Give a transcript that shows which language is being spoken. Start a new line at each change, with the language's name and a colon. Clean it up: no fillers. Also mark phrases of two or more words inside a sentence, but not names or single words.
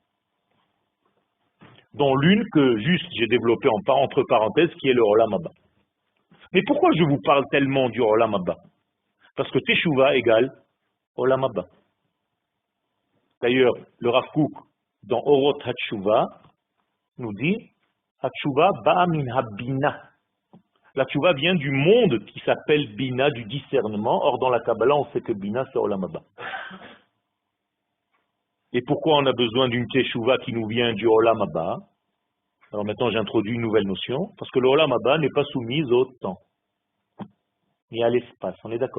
French: Dont l'une que juste j'ai développée entre parenthèses, qui est le
Hebrew: עולם הבא.
French: Mais pourquoi je vous parle tellement du
Hebrew: עולם הבא?
French: Parce que Teshuvah égale
Hebrew: עולם הבא.
French: D'ailleurs, le Rav Kook, dans Orot HaTshuva, nous dit
Hebrew: התשובה באה מן הבינה.
French: La Tchouva vient du monde qui s'appelle Bina, du discernement. Or, dans la Kabbalah, on sait que Bina, c'est
Hebrew: עולם הבא.
French: Et pourquoi on a besoin d'une Teshuvah qui nous vient du
Hebrew: עולם הבא?
French: Alors maintenant, j'introduis une nouvelle notion, parce que le
Hebrew: עולם הבא
French: n'est pas soumise au temps, ni à l'espace, on est d'accord.